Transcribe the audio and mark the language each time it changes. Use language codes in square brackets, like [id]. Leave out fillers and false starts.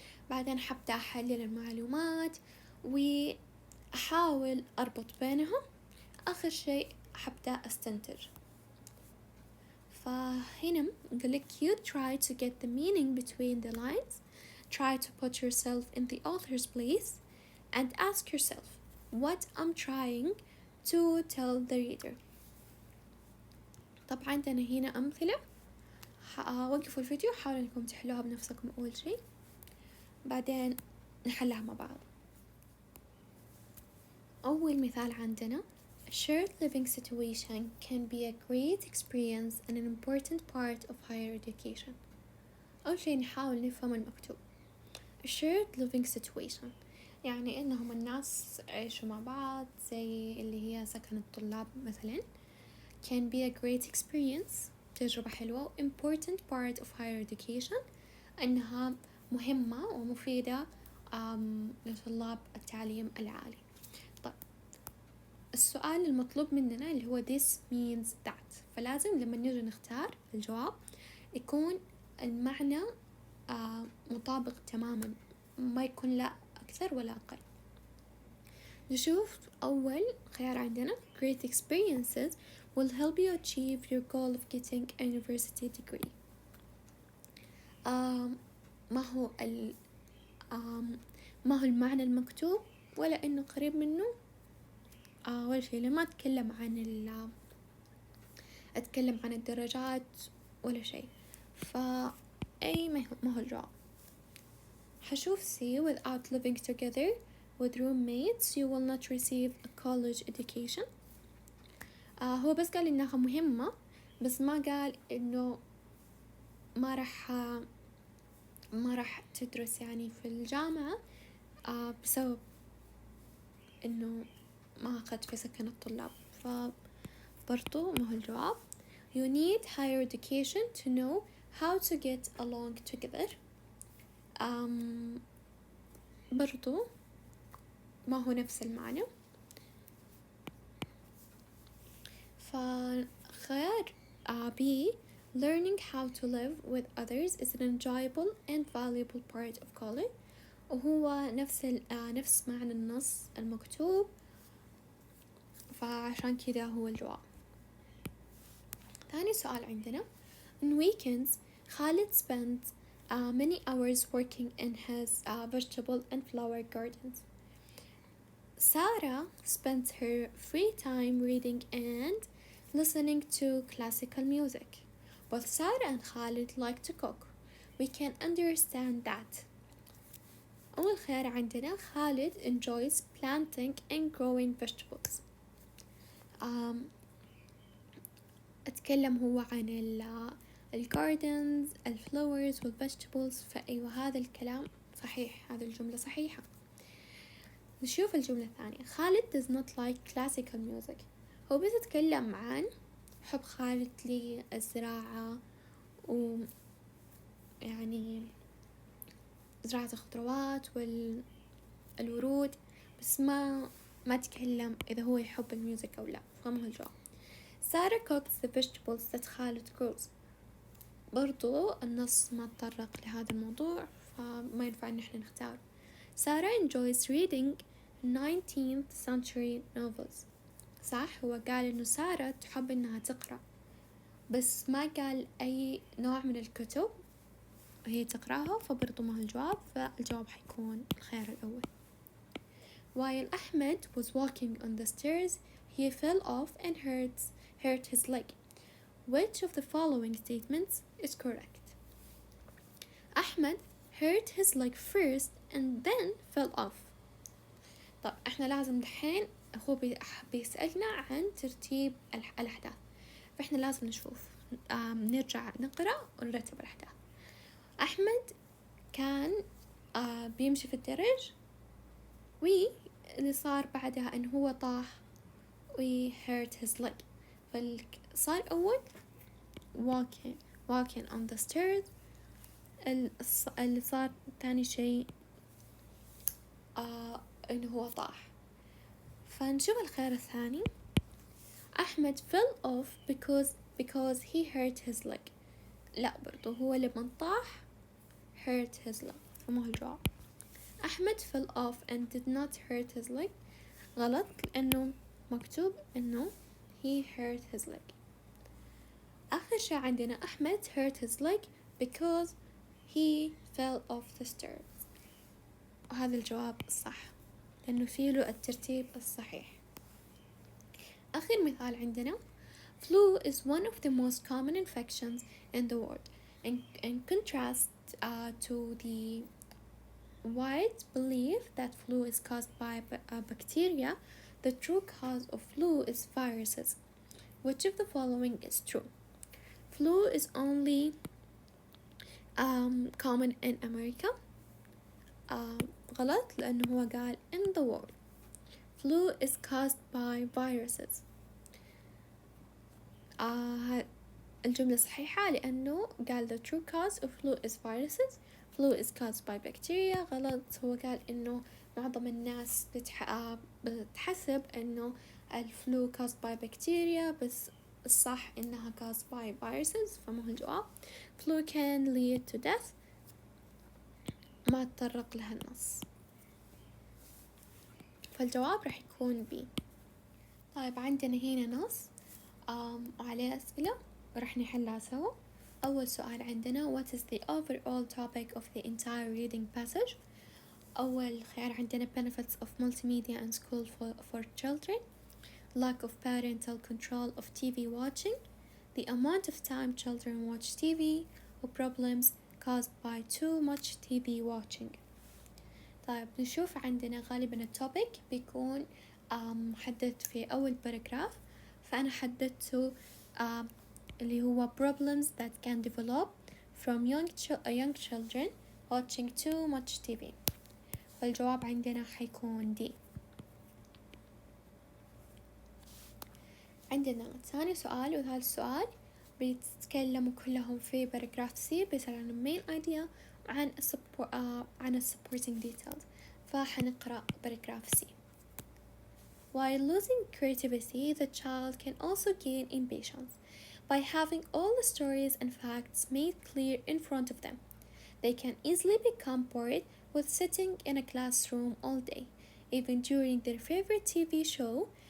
[ar] بعدين حبدأ أحلل المعلومات وأحاول أربط بينهم. آخر شيء حبدأ أستنتج. فهنا قالك [en] you try to get the meaning between the lines, try to put yourself in the author's place and ask yourself what I'm trying to tell the reader. [ar] طبعا عندنا هنا أمثلة، وقفوا الفيديو حاولوا أنكم تحلوها بنفسكم أول شيء، بعدين نحلها مع بعض. أول مثال عندنا [en] a shared living situation can be a great experience and an important part of higher education. [ar] أول شيء نحاول نفهم المكتوب. [en] a shared living situation [ar] يعني إنهم الناس يعيشوا مع بعض زي اللي هي سكن الطلاب مثلا. [en] can be a great experience [ar] تجربة حلوة. [en] important part of higher education [ar] إنها مهمة ومفيدة لطلاب التعليم العالي. طيب السؤال المطلوب مننا اللي هو [en] this means that، [ar] فلازم لما نيجي نختار الجواب يكون المعنى مطابق تماما، ما يكون لا أكثر ولا أقل. نشوف أول خيار عندنا [en] great experiences will help you achieve your goal of getting a university degree. [ar] ما هو المعنى المكتوب ولا إنه قريب منه. أول شيء لما أتكلم عن الدرجات ولا شيء، فأي ما هو الجواب. [en] حشوف C without living together with roommates you will not receive a college education. [ar] هو بس قال إنها مهمة، بس ما قال إنه ما راح تدرس يعني في الجامعة بسبب إنه ما أخذت في سكن الطلاب، فبرضو ما هو الجواب. [en] You need higher education to know how to get along together. [ar] برضو ما هو نفس المعنى. [en] فخيار B learning how to live with others is an enjoyable and valuable part of college، [ar] وهو نفس معنى النص المكتوب فعشان كذا هو الجواب. ثاني سؤال عندنا: [en] in weekends Khalid spends many hours working in his vegetable and flower gardens. Sarah spends her free time reading and listening to classical music. Both Sarah and Khalid like to cook. We can understand that. [ar] أول خيار عندنا: [en] Khalid enjoys planting and growing vegetables. [ar] أتكلم هو عن الجاردنز، الفلاورز والفيجيتابلز، فأيوة هذا الكلام صحيح، هذه الجملة صحيحة. نشوف الجملة الثانية: [en] Khalid does not like classical music. [ar] هو بيتكلم عن حب خالد للزراعة يعني زراعة الخضروات والورود، بس ما تكلم إذا هو يحب الميوزك أو لا، فما هو الجواب. [en] Sarah cooks the vegetables that Khalid grows. [ar] برضو النص ما تطرق لهذا الموضوع، فما ينفع إن احنا نختار. [en] Sarah enjoys reading 19th century novels. [ar] صح، هو قال إنه سارة تحب إنها تقرأ، بس ما قال أي نوع من الكتب هي تقرأها، فبرضو ما هو الجواب، فالجواب حيكون الخيار الأول. [en] While Ahmed was walking on the stairs, he fell off and hurt his leg. Which of the following statements is correct? Ahmed hurt his leg first and then fell off. [ar] طب احنا لازم دحين هو بيسألنا عن ترتيب الأحداث، فاحنا لازم نشوف نرجع نقرأ ونرتب الأحداث. أحمد كان بيمشي في الدرج، واللي صار بعدها إن هو طاح [en] hurt his leg. [ar] فالصار أول [en] walking on the stairs، [ar] اللي صار تاني شيء إنه هو طاح. فنشوف الخيار الثاني: [en] Ahmed fell off because he hurt his leg. [ar] لا، برضو هو لما طاح [en] hurt his leg، [ar] فما هو الجواب. [en] Ahmed fell off and did not hurt his leg. [ar] غلط، لأنه مكتوب إنه [en] he hurt his leg. [ar] آخر شيء عندنا: [en] Ahmed hurt his leg because he fell off the stairs. [ar] وهذا الجواب الصح، لأنه فيه له الترتيب الصحيح. آخر مثال عندنا: [en] flu is one of the most common infections in the world. In contrast to the wide belief that flu is caused by bacteria, the true cause of flu is viruses. Which of the following is true? Flu is only common in America. [ar] غلط، لأنه هو قال [en] in the world. Flu is caused by viruses. [ar] الجملة صحيحة، لأنه قال [en] the true cause of flu is viruses. Flu is caused by bacteria. [ar] غلط، هو قال إنه معظم الناس بتحسب إنه الفلو [en] caused by bacteria، [ar] بس الصح إنها [en] caused by viruses، [ar] فما هو الجواب. [en] Flu can lead to death، [ar] ما تطرق لها النص، فالجواب راح يكون B. طيب عندنا هنا نص وعليه أسئلة راح نحلها سوا. أول سؤال عندنا: [en] what is the overall topic of the entire reading passage؟ [ar] أول خيار عندنا: [en] benefits of multimedia and school for children, lack of parental control of TV watching, the amount of time children watch TV, or problems caused by too much TV watching. [ar] طيب نشوف عندنا غالبا التوبيك بيكون محدد في أول باراجراف، فأنا حددته اللي هو [en] problems that can develop from young children watching too much TV. [ar] والجواب عندنا حيكون D. عندنا ثاني سؤال وثالث سؤال بيتكلموا كلهم في باراجراف C، بيسأل عن [en] main idea [ar] وعن [en] supporting details، [ar] فحنقرأ باراجراف C. [en] While losing creativity, the child can also gain impatience by having all the stories and facts made clear in front of them. They can easily become bored with sitting in a classroom all day. Even during their favorite TV show,